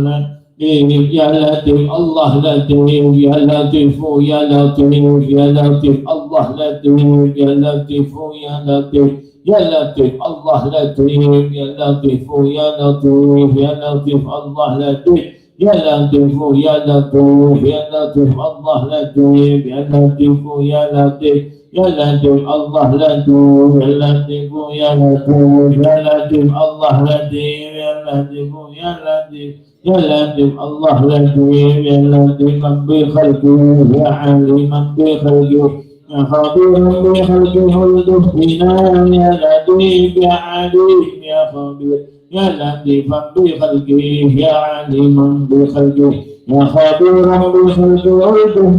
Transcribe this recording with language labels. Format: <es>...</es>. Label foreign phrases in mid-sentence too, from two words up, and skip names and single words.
<ar>يا لطيف الله لطيف يا لطيف يا لطيف يا لطيف الله لطيف يا لطيف يا لطيف يا لطيف الله لطيف يا لطيف يا لطيف يا لطيف الله لطيف يا لطيف يا لطيف يا لطيف الله لطيف يا لطيف يا لطيف يا لطيف الله لطيف يا لطيف يا لطيف يا لطيف الله لطيف يا لطيف يا لطيف يا لطيف الله لطيف يا لطيفا بخلقه يا عليما بخلقه يا خبيرا بخلقه الطف بنا يا لطيف يا عليم يا خبير يا لطيفا بخلقه يا عليما بخلقه يا خبيرا بخلقه الطف</ar>